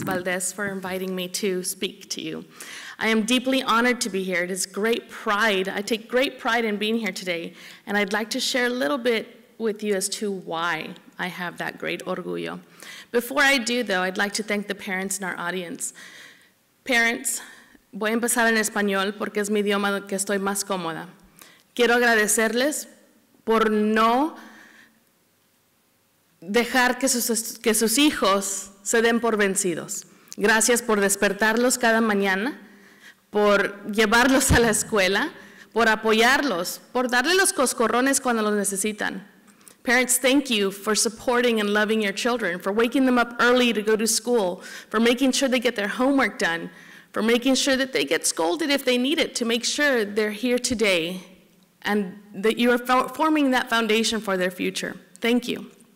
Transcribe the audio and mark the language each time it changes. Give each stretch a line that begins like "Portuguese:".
English: Valdez, for inviting me to speak to you. I am deeply honored to be here. It is great pride. I take great pride in being here today, and I'd like to share a little bit with you as to why I have that great
Spanish: orgullo.
English: Before I do, though, I'd like to thank the parents in our audience.
Spanish: Parents, voy a empezar en español porque es mi idioma que estoy más cómoda. Quiero agradecerles por no dejar que sus hijos se den por vencidos. Gracias por despertarlos cada mañana, por llevarlos a la escuela, por apoyarlos, por darle los coscorrones cuando los necesitan.
English: Parents, thank you for supporting and loving your children, for waking them up early to go to school, for making sure they get their homework done, for making sure that they get scolded if they need it, to make sure they're here today and that you are forming that foundation for their future. Thank you.